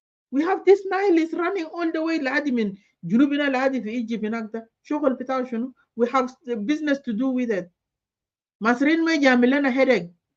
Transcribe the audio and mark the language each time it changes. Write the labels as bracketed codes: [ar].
[ar] We have this Nile is running all the way لحد من جنوبنا لحد في ايجيبت هناك ده شغل بتاعه شنو. [en] We have business to do with it. [ar] مصريين ما يعمل لنا headache.